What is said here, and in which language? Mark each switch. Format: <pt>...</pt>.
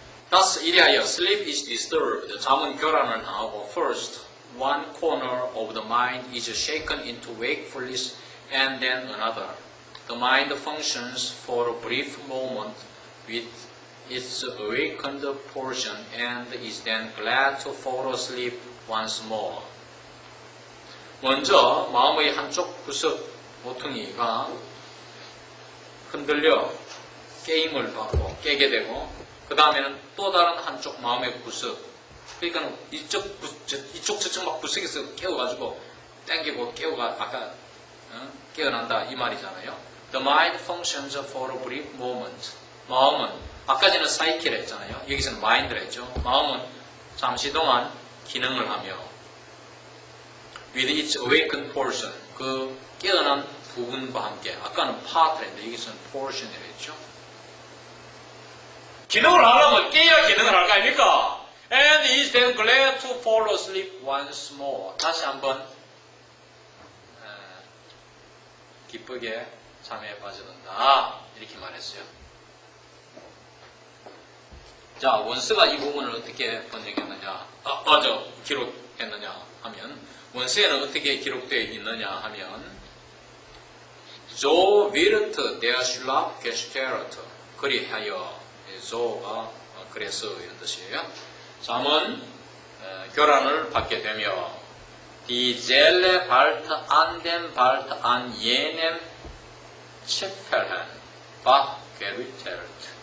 <en>Thus,</en> <ko>이리하여</ko> <en>sleep is disturbed.</en> <ko>잠은 교란을 당하고</ko> <en>first, one corner of the mind is shaken into wakefulness and then another. The mind functions for a brief moment with its awakened portion and is then glad to fall asleep once more.</en> <ko>먼저 마음의 한쪽 구석 모퉁이가 흔들려 게임을 받고 깨게 되고, 그 다음에는 또 다른 한쪽 마음의 구석, 그러니까 이쪽 저쪽 막 구석에서 깨워가지고 땡기고 깨워가 아까 깨어난다 이 말이잖아요.</ko> <en>The mind functions for a brief moment.</en> <ko>마음은 아까 전에 사이키를 했잖아요. 여기서는 마인드를 했죠. 마음은 잠시 동안 기능을 하며</ko> <en>with its awakened portion,</en> <ko>그 깨어난 부분과 함께, 아까는 part를 했는데 여기서는 portion이라 했죠. 기능을 하려면 깨야 기능을 할 거 아닙니까?</ko> <en>And is then glad to fall asleep once more.</en> <ko>다시 한번 기쁘게 잠에 빠져든다. 이렇게 말했어요. 자, 원스가 이 부분을 어떻게 번역했느냐, 기록했느냐 하면, 원스에는 어떻게 기록되어 있느냐 하면,</ko> <de>So wird der Schlaf gestört.</de> <ko>그리하여, 조가 그래서 이런 뜻이에요. 잠은 교란을 받게 되며</ko> <de>Die Seele bald an dem bald an jenem Zipfeln wachgerüttelt.</de>